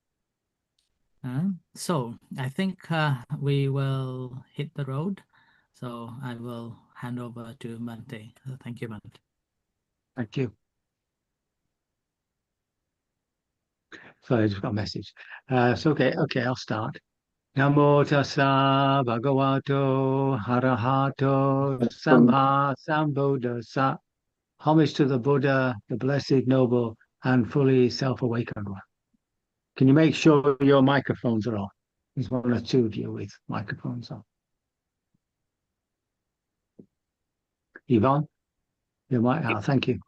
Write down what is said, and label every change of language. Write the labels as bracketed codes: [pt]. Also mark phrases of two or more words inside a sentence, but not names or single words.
[en] So I think we will hit the road. So I will hand over to Bhante. Thank you, Bhante. Thank you. Sorry, I just got a message. So okay, I'll start. [pi] Namo tassa bhagavato arahato samma sambuddhassa. [en] Homage to the Buddha, the blessed, noble, and fully self-awakened one. Can you make sure your microphones are off? There's one or two of you with microphones on. Yvonne, you might. Oh, thank you.